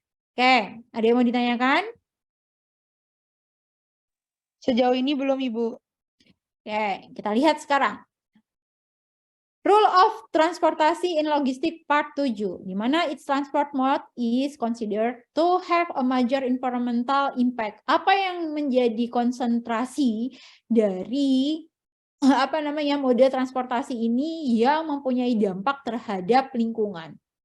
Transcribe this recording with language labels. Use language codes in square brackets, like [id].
[id] Oke, ada yang mau ditanyakan? Sejauh ini belum, Ibu. Oke, kita lihat sekarang. [en] Rule of transportasi in logistic part 7, [id] di mana [en] its transport mode is considered to have a major environmental impact. [id] Apa yang menjadi konsentrasi dari mode transportasi ini yang mempunyai dampak terhadap lingkungan?